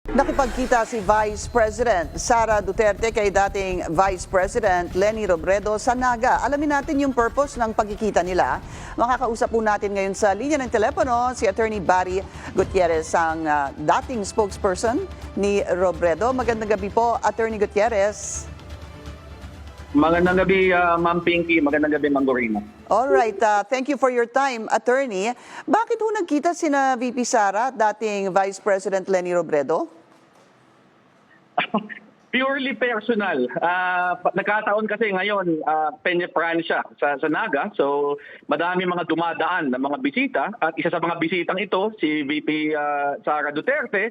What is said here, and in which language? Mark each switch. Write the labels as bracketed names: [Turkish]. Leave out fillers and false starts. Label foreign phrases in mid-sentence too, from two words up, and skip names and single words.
[Filipino] Nakipagkita si Vice President Sara Duterte kay dating Vice President Leni Robredo sa Naga. Alamin natin yung purpose ng pagkikita nila. Makakausap po natin ngayon sa linya ng telepono si Attorney Barry Gutierrez, ang dating spokesperson ni Robredo. Magandang gabi po, Attorney Gutierrez. Magandang gabi, Ma'am Pinky. Magandang gabi, Ma'am Gorina. [English] Alright, thank you for your time, Attorney. [Filipino] Bakit ho nagkita sina VP Sara at dating Vice President Leni Robredo? [English] Purely personal. [Filipino] Nagkataon kasi ngayon, Peña Francia sa Naga. So, madami mga dumadaan na mga bisita. At isa sa mga bisitang ito, si VP Sara Duterte.